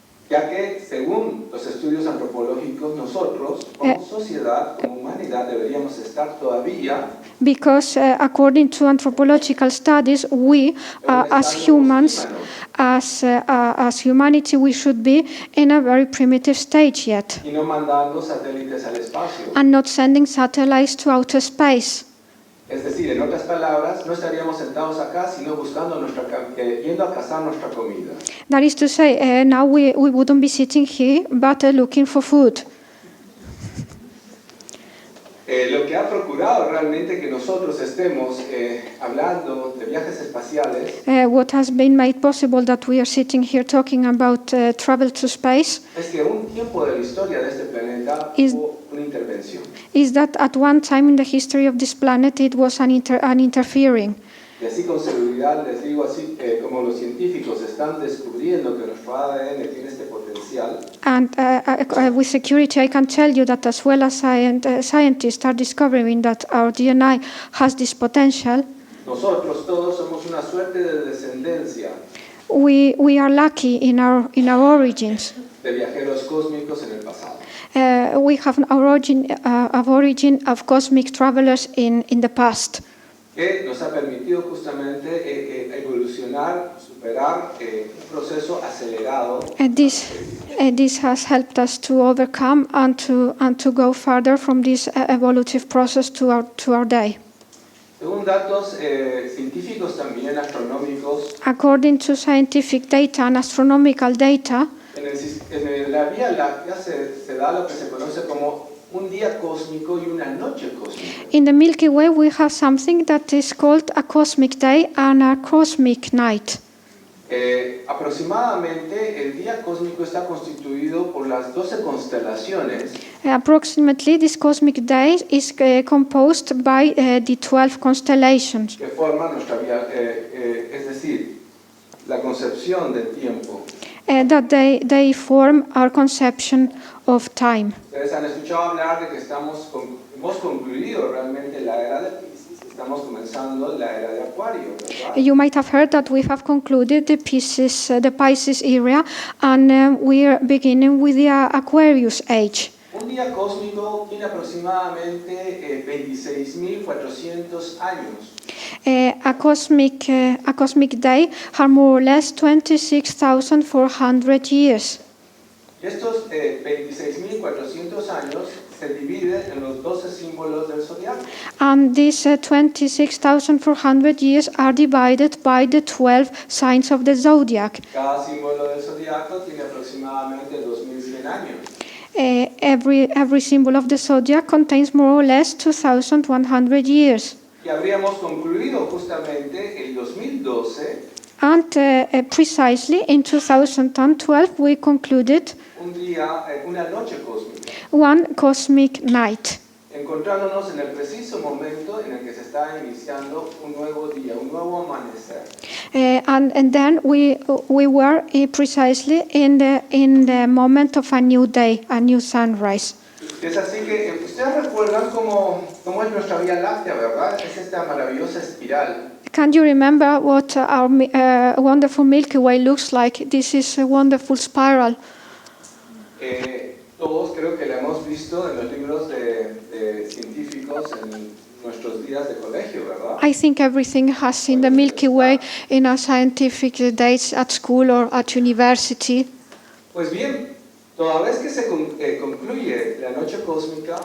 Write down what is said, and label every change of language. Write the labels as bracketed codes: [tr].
[es] Ya que, según los estudios antropológicos, nosotros, como sociedad, como humanidad, deberíamos estar todavía [en] Because according to anthropological studies, we, as humans, as humanity, we should be in a very primitive stage yet, [es] y no mandando satélites al espacio. [en] and not sending satellites to outer space. [es] Es decir, en otras palabras, no estaríamos sentados acá, sino buscando yendo a cazar nuestra comida. [en] That is to say, now we wouldn't be sitting here, but looking for food. [es] Lo que ha procurado realmente que nosotros estemos hablando de viajes espaciales [en] What has been made possible that we are sitting here talking about travel to space [es] es que un tiempo de la historia de este planeta hubo una intervención. [en] is that at one time in the history of this planet it was an interfering. [es] Y así con seguridad les digo así, como los científicos están descubriendo que nuestro ADN tiene este potencial, [en] And with security I can tell you that as well as scientists are discovering that our DNA has this potential, [es] nosotros todos somos una suerte de descendencia [en] we are lucky in our origins. [es] de viajeros cósmicos en el pasado. [en] We have an origin of cosmic travelers in the past. [es] Que nos ha permitido justamente evolucionar, superar un proceso acelerado. [en] This has helped us to overcome and to go further from this evolutive process to our day. [es] Según datos científicos también astronómicos, [en] According to scientific data and astronomical data, [es] el en la Vía Láctea se da lo que se conoce como un día cósmico y una noche cósmica. [en] In the Milky Way, we have something that is called a cosmic day and a cosmic night. [es] Aproximadamente el día cósmico está constituido por las 12 constelaciones [en] Approximately, this cosmic day is composed by the 12 constellations [es] que forman nuestra vía, es decir, la concepción del tiempo. [en] that they form our conception of time. [es] Ustedes han escuchado hablar de que hemos concluido realmente la era de Piscis, estamos comenzando la era de Acuario, ¿verdad? [en] You might have heard that we have concluded the Pisces era, and we are beginning with the Aquarius age. [es] Un día cósmico tiene aproximadamente 26.400 años. [en] A cosmic day has more or less 26,400 years. [es] Y estos 26.400 años se dividen en los 12 símbolos del zodiaco. [en] And these 26,400 years are divided by the 12 signs of the zodiac. [es] Cada símbolo del zodiaco tiene aproximadamente 2.100 años. [en] Every symbol of the zodiac contains more or less 2,100 years. [es] Y habríamos concluido justamente el 2012 [en] And precisely in 2012 we concluded [es] una noche cósmica, [en] one cosmic night, [es] encontrándonos en el preciso momento en el que se está iniciando un nuevo día, un nuevo amanecer. [en] and then we were precisely in the moment of a new day, a new sunrise. [es] Es así que ustedes recuerdan cómo es nuestra Vía Láctea, ¿verdad? Es esta maravillosa espiral. [en] Can you remember what our wonderful Milky Way looks like? This is a wonderful spiral. [es] Todos creo que la hemos visto en los libros de científicos en nuestros días de colegio, ¿verdad? [en] I think everything has seen the Milky Way in our scientific days at school or at university. [es] Pues bien, toda vez que se concluye la noche cósmica